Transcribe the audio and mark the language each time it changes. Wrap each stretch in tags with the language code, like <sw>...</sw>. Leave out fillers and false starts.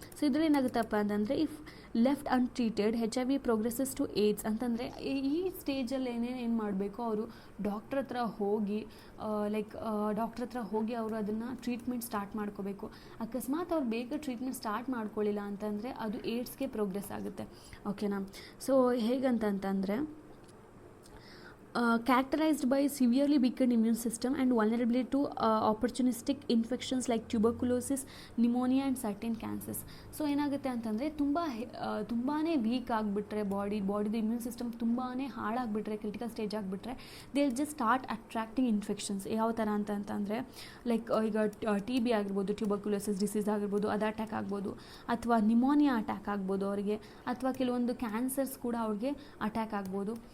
<kn>So ಇದರಲ್ಲಿ ಏನಾಗುತ್ತಪ್ಪ ಅಂತಂದರೆ</kn> <en>if left untreated HIV progresses to AIDS</en> <kn>ಅಂತಂದರೆ ಈ ಸ್ಟೇಜಲ್ಲಿ ಏನೇನು ಮಾಡಬೇಕು, ಅವರು ಡಾಕ್ಟ್ರ್ ಹತ್ರ ಹೋಗಿ ಡಾಕ್ಟ್ರ್ ಹತ್ರ ಹೋಗಿ ಅವರು ಅದನ್ನು ಟ್ರೀಟ್ಮೆಂಟ್ ಸ್ಟಾರ್ಟ್ ಮಾಡ್ಕೋಬೇಕು. ಅಕಸ್ಮಾತ್ ಅವ್ರು ಬೇಗ ಟ್ರೀಟ್ಮೆಂಟ್ ಸ್ಟಾರ್ಟ್ ಮಾಡ್ಕೊಳ್ಳಿಲ್ಲ ಅಂತಂದರೆ ಅದು ಏಡ್ಸ್ಗೆ ಪ್ರೋಗ್ರೆಸ್ ಆಗುತ್ತೆ. ಓಕೆನಾ. So ಹೇಗಂತಂತಂದರೆ</kn> <en>characterized by severely weakened immune system and vulnerability to opportunistic infections like tuberculosis, pneumonia and certain cancers.</en> <kn>So ಏನಾಗುತ್ತೆ ಅಂತಂದರೆ ತುಂಬಾ ವೀಕ್ ಆಗಿಬಿಟ್ರೆ ಬಾಡಿದು ಇಮ್ಯೂನ್ ಸಿಸ್ಟಮ್ ತುಂಬಾ ಹಾಳಾಗಿಬಿಟ್ರೆ, ಕ್ರಿಟಿಕಲ್ ಸ್ಟೇಜ್ ಆಗಿಬಿಟ್ರೆ</kn> <en>They will just start attracting infections.</en> <kn>ಯಾವ ಥರ ಅಂತಂದರೆ ಲೈಕ್ ಈಗ TB ಆಗಿರ್ಬೋದು, ಟ್ಯೂಬರ್ಕ್ಯುಲೋಸಿಸ್ ಡಿಸೀಸ್ ಆಗಿರ್ಬೋದು, ಅದು ಅಟ್ಯಾಕ್ ಆಗ್ಬೋದು, ಅಥವಾ ನಿಮೋನಿಯಾ ಅಟ್ಯಾಕ್ ಆಗ್ಬೋದು ಅವರಿಗೆ, ಅಥವಾ ಕೆಲವೊಂದು ಕ್ಯಾನ್ಸರ್ಸ್ ಕೂಡ ಅವ್ರಿಗೆ ಅಟ್ಯಾಕ್ ಆಗ್ಬೋದು.</kn>